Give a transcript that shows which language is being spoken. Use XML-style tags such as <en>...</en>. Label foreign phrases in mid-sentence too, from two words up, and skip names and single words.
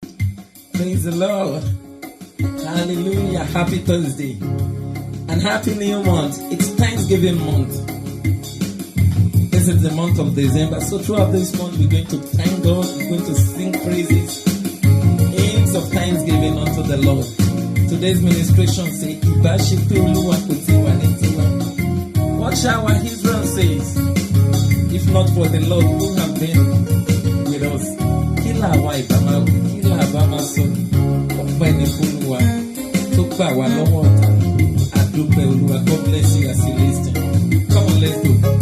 <en>Praise the Lord. Hallelujah. Happy Thursday. And happy new month. It's Thanksgiving month. This is the month of December. So throughout this month, we're going to thank God. We're going to sing praises, hymns of thanksgiving unto the Lord. Today's ministration say,</en> <yo>"Ìbá ṣe pé Olúwa kò ti wà ní tiwa."</yo> <en>What shall our Israel says? If not for the Lord who have been with us.</en> <yo>Kí làwa ìbá máa wí? Kí làwa máa sọ? Ọpẹ́ ni fún Olúwa tó gbà wá lọ́wọ́ ọ̀tá. A dúpẹ́ Olúwa.</yo> <en>God bless you as you listen. Come on, let's go.</en>